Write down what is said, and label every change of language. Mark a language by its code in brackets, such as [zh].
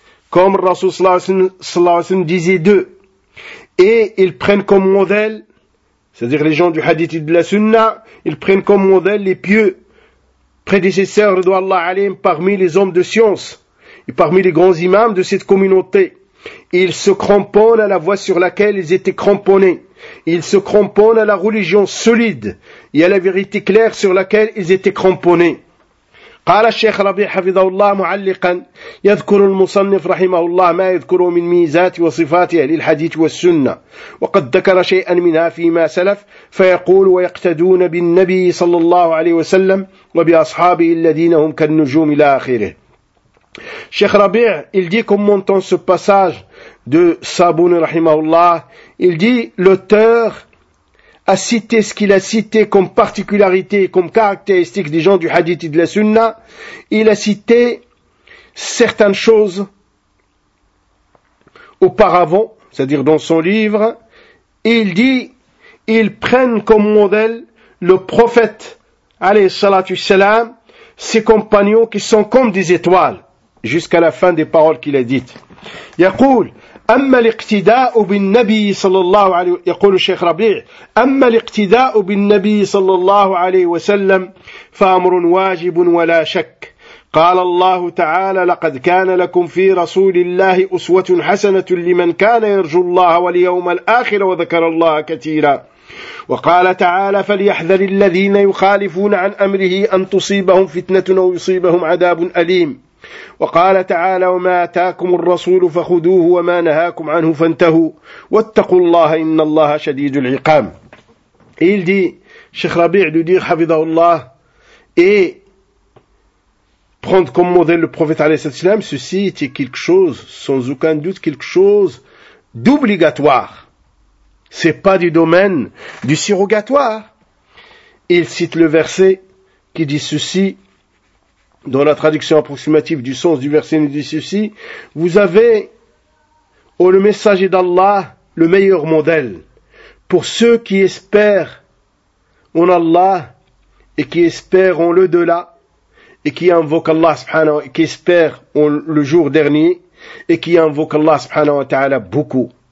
[fr] Comme Rasoul sallallahu alayhi wa sallam disait d'eux. Et ils prennent comme modèle, c'est-à-dire les gens du hadith et de la sunna, ils prennent comme modèle les pieux prédécesseur de Allah alayhim parmi les hommes de science et parmi les grands imams de cette communauté. Ils se cramponnent à la voie sur laquelle ils étaient cramponnés. Ils se cramponnent à la religion solide et à la vérité claire sur laquelle ils étaient cramponnés. [ar] قال الشيخ ربيع حفظه الله معلقا يذكر المصنف رحمه الله ما يذكره من ميزات وصفات أهل الحديث والسنة وقد ذكر شيئا منها فيما سلف فيقول ويقتدون بالنبي صلى الله عليه وسلم وبأصحابه الذين هم كالنجوم إلى آخره. [fr] الشيخ ربيع il dit comme montant ce passage de Sabouni رحمه الله, il dit l'auteur à citer ce qu'il a cité comme particularité et comme caractéristique des gens du hadith et de la sunna, il a cité certaines choses auparavant, c'est-à-dire dans son livre, et il dit, ils prennent comme modèle le prophète, alayhi salatu salam, ses compagnons qui sont comme des étoiles, jusqu'à la fin des paroles qu'il a dites. [ar] Yaqul, أما الاقتداء بالنبي صلى الله عليه يقول الشيخ ربيع أما الاقتداء بالنبي صلى الله عليه وسلم فأمر واجب ولا شك قال الله تعالى لقد كان لكم في رسول الله أسوة حسنة لمن كان يرجو الله واليوم الآخر وذكر الله كثيرا وقال تعالى فليحذر الذين يخالفون عن أمره أن تصيبهم فتنة أو يصيبهم عذاب أليم وقال تعالى وما آتاكم الرسول فخذوه وما نهاكم عنه فانتهوا واتقوا الله إن الله شديد العقاب. [fr] Il dit, Cheikh Rabi' lui dit, حفظه الله, et prendre comme modèle le prophète [ar] عليه الصلاة والسلام, [fr] ceci était quelque chose, sans aucun doute, quelque chose d'obligatoire. C'est pas du domaine du surrogatoire. Il cite le verset qui dit ceci, dans la traduction approximative du sens du verset nous dit ceci, vous avez, ô le messager d'Allah, le meilleur modèle pour ceux qui espèrent en Allah et qui espèrent en l'au-delà et qui invoquent Allah subhanahu wa ta'ala, qui espèrent en le jour dernier et qui invoquent Allah subhanahu wa ta'ala beaucoup.